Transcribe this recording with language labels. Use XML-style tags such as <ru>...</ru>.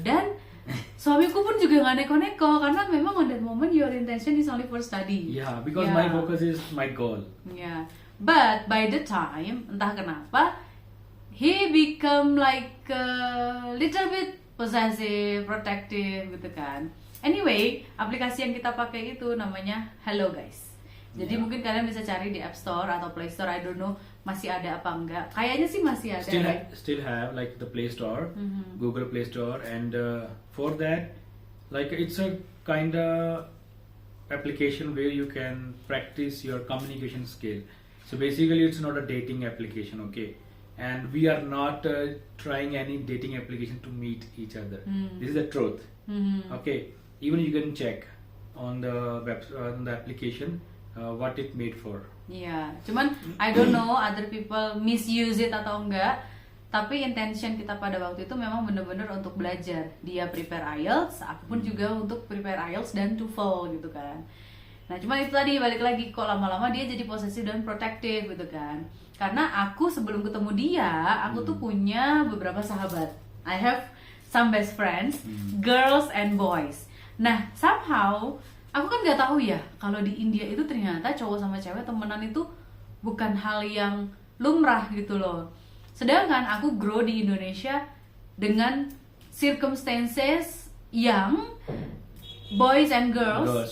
<id>Dan suamiku pun juga gak neko-neko karena memang</id> <en>on that moment your intention is only for study. Yeah, because my focus is my goal. Yeah, but by the time</en> <id>entah kenapa</id> <en>he become like a little bit possessive, protective gitu kan.</en> <id>Anyway, aplikasi yang kita pakai itu namanya Hello Guys. Jadi mungkin kalian bisa cari di App Store atau Play Store,</id> <en>I don't know</en> <id>masih ada apa enggak. Kayaknya sih masih ada.</id> <en>Still have like the Play Store, Google Play Store, and for that, like it's a kind of application where you can practice your communication skill. So basically, it's not a dating application, okay? And we are not trying any dating application to meet each other. This is the truth, okay? Even you can check on the on the application what it made for.</en> <id>Iya, cuman</id> <en>I don't know other people misuse it</en> <id>atau enggak. Tapi intention kita pada waktu itu memang bener-bener untuk belajar. Dia prepare IELTS, aku pun juga untuk prepare IELTS dan TOEFL gitu kan. Nah cuman itu tadi balik lagi, kok lama-lama dia jadi posesif dan protective gitu kan. Karena aku sebelum ketemu dia, aku tuh punya beberapa sahabat.</id> <en>I have some best friends, girls and boys.</en> <id>Nah somehow aku kan nggak tahu ya kalau di India itu ternyata cowok sama cewek temenan itu bukan hal yang lumrah gitu loh. Sedangkan aku grow di Indonesia dengan circumstances yang</id> <en>boys and girls</en>